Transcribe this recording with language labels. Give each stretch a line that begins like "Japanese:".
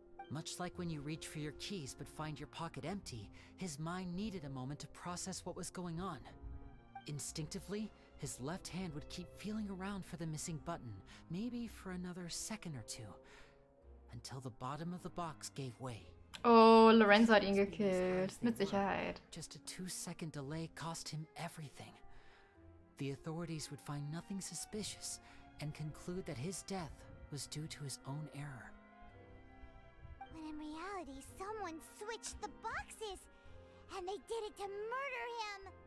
English: Much like when you reach for your keys but find your pocket empty, his mind needed a moment to process what was going on. Instinctively, his left hand would keep feeling around for the missing button, maybe for another second or two, until the bottom of the box gave way.
German: Oh, Lorenzo hat ihn gekillt. Mit Sicherheit.
English: Just a 2-second delay cost him everything. The authorities would find nothing suspicious and conclude that his death was due to his own error. When in reality, someone switched the boxes, and they did it to murder him.